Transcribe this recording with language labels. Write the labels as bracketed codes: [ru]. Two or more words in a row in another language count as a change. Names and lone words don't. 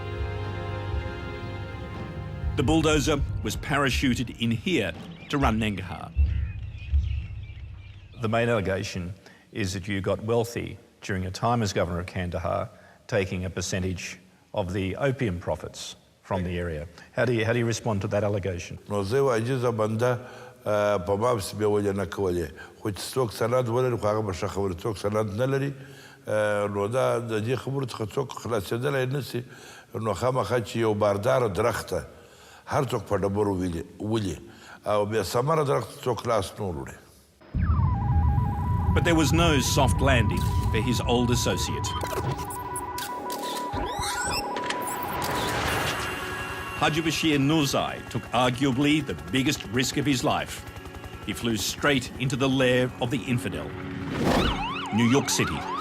[en] The bulldozer was parachuted in here to run Nangarhar. The main allegation is that you got wealthy during a time as governor of Kandahar, taking a percentage of the opium profits from the area. How do you respond to that allegation? [ps] نو زه عاجزه بنده په ما پسې بیا وجه نه کولې خو چې څوک سند ولري خو هغه به ښه خبره څوک سند نه لري نو دا د دې خبرو څخه څوک خلاصېدلی نه شي نو خامخا چې یو بارداره درخته هر څوک په ډبرو ولي او بیا ثمره درخت څوک لاس نه وروړي. [en] But there was no soft landing for his old associate. Haji Bashir Nurzai took arguably the biggest risk of his life. He flew straight into the lair of the infidel, New York City.